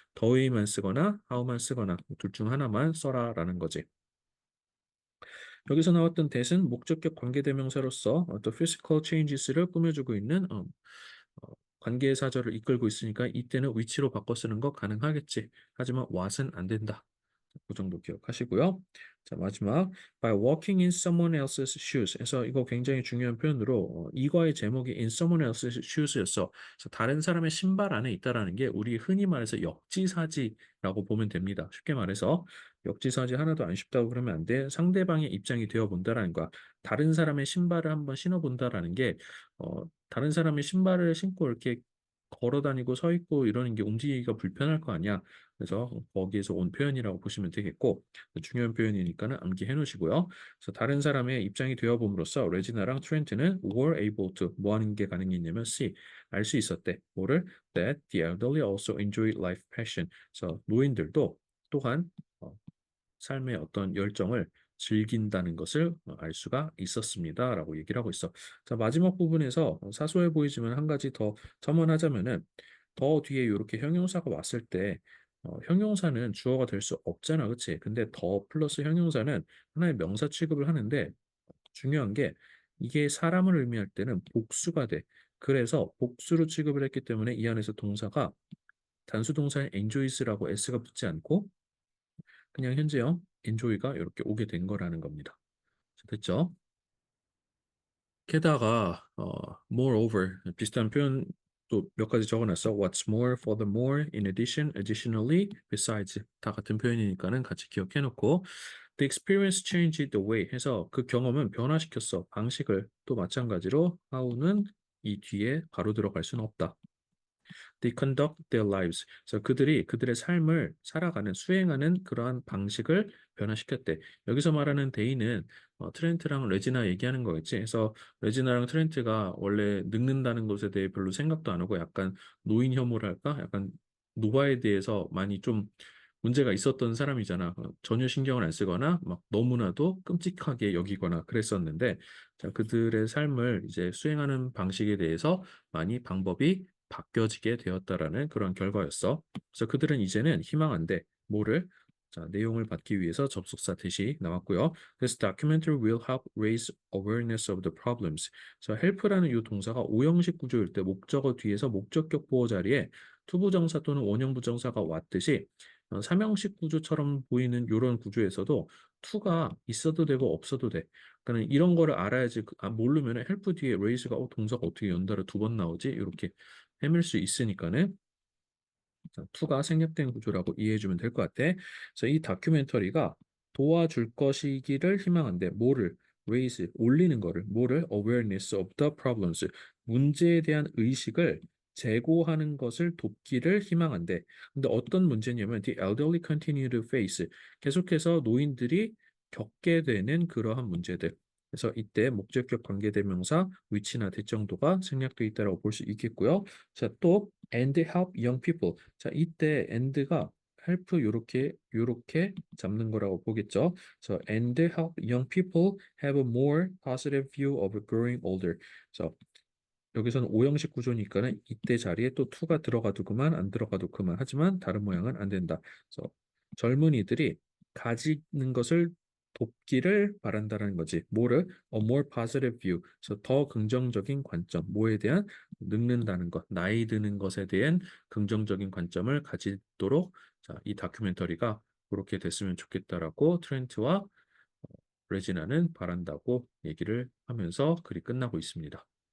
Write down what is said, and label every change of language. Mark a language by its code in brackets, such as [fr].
[ko] the way만 쓰거나 how만 쓰거나 둘 중 하나만 써라라는 거지. 여기서 나왔던 that은 목적격 관계대명사로서 어떤 physical changes를 꾸며주고 있는 관계사절을 이끌고 있으니까 이때는 위치로 바꿔 쓰는 거 가능하겠지. 하지만 what은 안 된다. 그 정도 기억하시고요. 자, 마지막 [en] by walking in someone else's shoes. [ko] 해서 이거 굉장히 중요한 표현으로 이과의 제목이 [en] in someone else's shoes [ko] 였어. 그래서 다른 사람의 신발 안에 있다라는 게 우리 흔히 말해서 역지사지라고 보면 됩니다. 쉽게 말해서 역지사지 하나도 안 쉽다고 그러면 안 돼. 상대방의 입장이 되어 본다라는 거야. 다른 사람의 신발을 한번 신어 본다라는 게 다른 사람의 신발을 신고 이렇게 걸어 다니고 서 있고 이러는 게 움직이기가 불편할 거 아니야. 그래서 거기에서 온 표현이라고 보시면 되겠고 중요한 표현이니까는 암기해 놓으시고요. 그래서 다른 사람의 입장이 되어 봄으로써 레지나랑 트렌트는 [en] were able to [ko] 뭐 하는 게 가능했냐면 see 알 수 있었대. 뭐를 [en] that the elderly also enjoy life passion. [ko] 그래서 노인들도 또한 삶의 어떤 열정을 즐긴다는 것을 알 수가 있었습니다라고 얘기를 하고 있어. 자, 마지막 부분에서 사소해 보이지만 한 가지 더 첨언하자면은 더 뒤에 이렇게 형용사가 왔을 때 형용사는 주어가 될 수 없잖아, 그치? 근데 더 플러스 형용사는 하나의 명사 취급을 하는데 중요한 게 이게 사람을 의미할 때는 복수가 돼. 그래서 복수로 취급을 했기 때문에 이 안에서 동사가 단수 동사인 enjoys라고 s가 붙지 않고 그냥 현재형 enjoy가 이렇게 오게 된 거라는 겁니다. 자, 됐죠? 게다가 moreover 비슷한 표현 또 몇 가지 적어놨어. [en] What's more, furthermore, in addition, additionally, besides [ko] 다 같은 표현이니까는 같이 기억해놓고 [en] The experience changed the way [ko] 해서 그 경험은 변화시켰어. 방식을 또 마찬가지로 how는 이 뒤에 바로 들어갈 수는 없다. [en] They conduct their lives. [ko] 그래서 그들이 그들의 삶을 살아가는 수행하는 그러한 방식을 변화시켰대. 여기서 말하는 데이는 트렌트랑 레지나 얘기하는 거겠지. 그래서 레지나랑 트렌트가 원래 늙는다는 것에 대해 별로 생각도 안 하고 약간 노인 혐오를 할까? 약간 노화에 대해서 많이 좀 문제가 있었던 사람이잖아. 전혀 신경을 안 쓰거나 막 너무나도 끔찍하게 여기거나 그랬었는데 자, 그들의 삶을 이제 수행하는 방식에 대해서 많이 방법이 바뀌어지게 되었다라는 그런 결과였어. 그래서 그들은 이제는 희망한데 뭐를 자, 내용을 받기 위해서 접속사 대시 나왔고요. [en] This documentary will help raise awareness of the problems. [ko] 그래서 help라는 이 동사가 오형식 구조일 때 목적어 뒤에서 목적격 보호 자리에 투부정사 또는 원형 부정사가 왔듯이 삼형식 구조처럼 보이는 이런 구조에서도 to가 있어도 되고 없어도 돼. 그러니까 이런 거를 알아야지 모르면 help 뒤에 raise가 동사가 어떻게 연달아 두 번 나오지? 이렇게 헤맬 수 있으니까는 투가 생략된 구조라고 이해해주면 될 것 같아. 그래서 이 다큐멘터리가 도와줄 것이기를 희망한데 뭐를 raise 올리는 거를 뭐를 [en] awareness of the problems [ko] 문제에 대한 의식을 제고하는 것을 돕기를 희망한데 근데 어떤 문제냐면 [en] the elderly continue to face [ko] 계속해서 노인들이 겪게 되는 그러한 문제들 그래서 이때 목적격 관계대명사 위치나 대정도가 생략되어 있다고 볼 수 있겠고요. 자, 또 [en] and help young people. [ko] 자, 이때 and가 help 요렇게 잡는 거라고 보겠죠. 그래서 [en] and help young people have a more positive view of growing older. [ko] 그래서 여기서는 오형식 구조니까는 이때 자리에 또 to가 들어가도 그만 안 들어가도 그만 하지만 다른 모양은 안 된다. 그래서 젊은이들이 가지는 것을 돕기를 바란다는 거지. 뭐를? [en] A more positive view. [ko] 그래서 더 긍정적인 관점. 뭐에 대한? 늙는다는 것, 나이 드는 것에 대한 긍정적인 관점을 가지도록 자, 이 다큐멘터리가 그렇게 됐으면 좋겠다라고 트렌트와 레지나는 바란다고 얘기를 하면서 글이 끝나고 있습니다.